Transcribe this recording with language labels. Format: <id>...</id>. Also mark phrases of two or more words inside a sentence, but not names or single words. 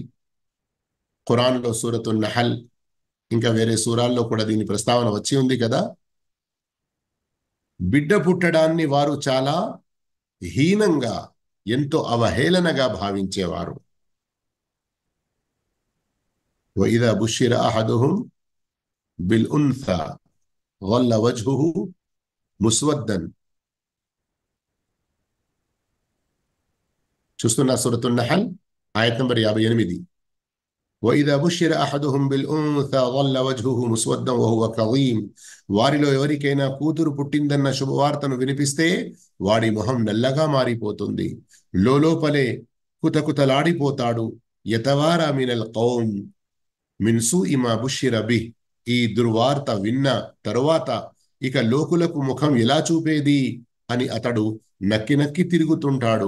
<te>ఖురాన్లో సూరతున్ నహల్, ఇంకా వేరే సూరాల్లో కూడా దీని ప్రస్తావన వచ్చి ఉంది కదా. బిడ్డ పుట్టడాన్ని వారు చాలా హీనంగా, ఎంతో అవహేళనగా భావించేవారు.</te> <ar>وإذا بشر أحدهم بالأنثى ظل وجهه ముస్వద్దన్.</ar> <te>చూస్తున్న సూరతున్ నహల్ ఆయత్ నంబర్ 58.</te> <ar>وإذا بشر أحدهم بالأنثى ظل وجهه مسودا وهو كظيم.</ar> <te>వారిలో ఎవరికైనా కూతురు పుట్టిందన్న శుభవార్తను వినిపిస్తే వాడి మొహం నల్లగా మారిపోతుంది, లోలోపలే కుతకుతలాడిపోతాడు.</te> <ar>يتوارى من القوم من سوء ما بشر به.</ar> <te>ఈ దుర్వార్త విన్న తరువాత ఇక లోకులకు ముఖం ఎలా చూపేది అని అతడు నక్కి నక్కి తిరుగుతుంటాడు.</te>